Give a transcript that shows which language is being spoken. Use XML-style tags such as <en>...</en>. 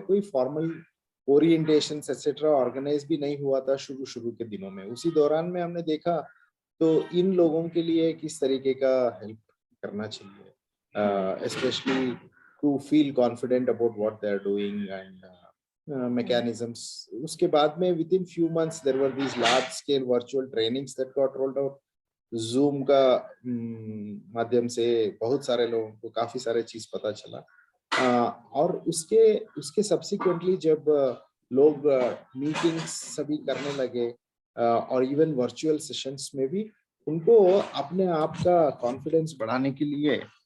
<hi>कोई formal orientation etcetera organise भी नहीं हुआ था शुरू के दिनों में। उसी दौरान में हमने देखा तो इन लोगों के लिए किस तरीके का हेल्प करना चाहिए,</hi> <en>Specially to feel confident about what they are doing and mechanisms.</en> <hi>उसके बाद में</hi> <en>within few months there were these large scale virtual trainings that got rolled out.</en> <hi>Zoom का माध्यम से बहुत सारे लोगों को काफी सारे चीज पता चला, और उसके subsequently जब लोग मीटिंग्स सभी करने लगे और इवन वर्चुअल सेशंस में भी उनको अपने आप का कॉन्फिडेंस बढ़ाने के लिए</hi>